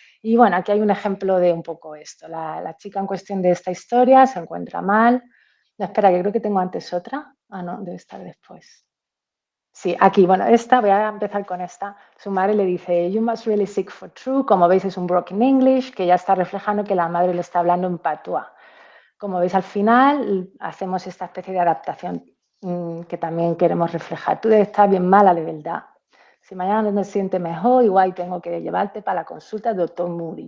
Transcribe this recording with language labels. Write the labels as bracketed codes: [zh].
[es] Y bueno, aquí hay un ejemplo de un poco esto. La chica en cuestión de esta historia se encuentra mal. No, espera, que creo que tengo antes otra. Ah, no, debe estar después. Sí, aquí, bueno, voy a empezar con esta. Su madre le dice, [en] you must really seek for truth. [es] Como veis, es un broken English que ya está reflejando que la madre le está hablando en patuá. Como veis, al final hacemos esta especie de adaptación que también queremos reflejar. Tú debes estar bien mala de verdad. Si mañana no te sientes mejor, igual tengo que llevarte para la consulta del doctor Moody.